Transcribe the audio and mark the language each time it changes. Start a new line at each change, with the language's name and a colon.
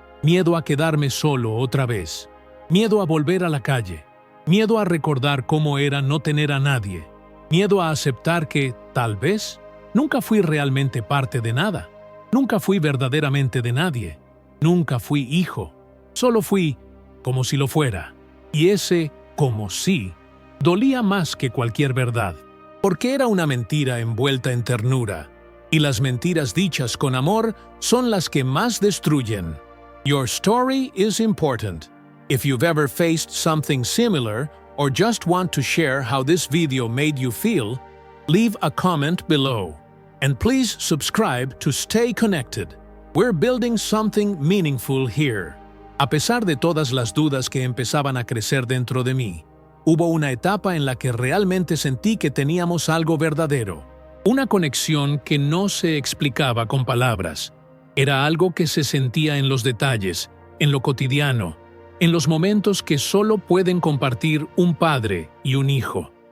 Spanish: Miedo a quedarme solo otra vez, miedo a volver a la calle, miedo a recordar cómo era no tener a nadie, miedo a aceptar que, tal vez, nunca fui realmente parte de nada, nunca fui verdaderamente de nadie, nunca fui hijo, solo fui como si lo fuera. Y ese como si dolía más que cualquier verdad, porque era una mentira envuelta en ternura, y las mentiras dichas con amor son las que más destruyen.
English: Your story is important. If you've ever faced something similar or just want to share how this video made you feel, leave a comment below. And please subscribe to stay connected. We're building something meaningful here.
Spanish: A pesar de todas las dudas que empezaban a crecer dentro de mí, hubo una etapa en la que realmente sentí que teníamos algo verdadero. Una conexión que no se explicaba con palabras. Era algo que se sentía en los detalles, en lo cotidiano, en los momentos que solo pueden compartir un padre y un hijo.